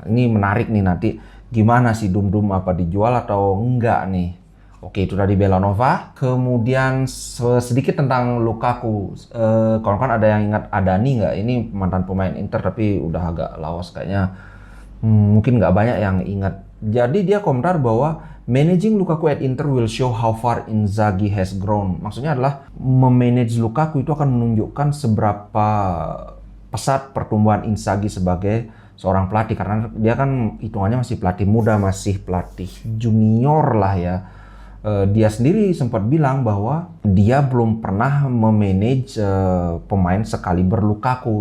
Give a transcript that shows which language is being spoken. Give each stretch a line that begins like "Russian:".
Indonesian: Ini menarik nih, nanti gimana sih Dum apa dijual atau enggak nih. Oke, itu tadi Belanova. Kemudian sedikit tentang Lukaku. Kalau kan ada yang ingat Adani nggak? Ini mantan pemain Inter tapi udah agak lawas kayaknya. Mungkin nggak banyak yang ingat. Jadi dia komentar bahwa
English: managing Lukaku at Inter will show how far Inzaghi has grown.
Indonesian: Maksudnya adalah memanage Lukaku itu akan menunjukkan seberapa pesat pertumbuhan Inzaghi sebagai seorang pelatih. Karena dia kan hitungannya masih pelatih muda, masih pelatih junior lah ya. Dia sendiri sempat bilang bahwa dia belum pernah memanage pemain sekaliber Lukaku.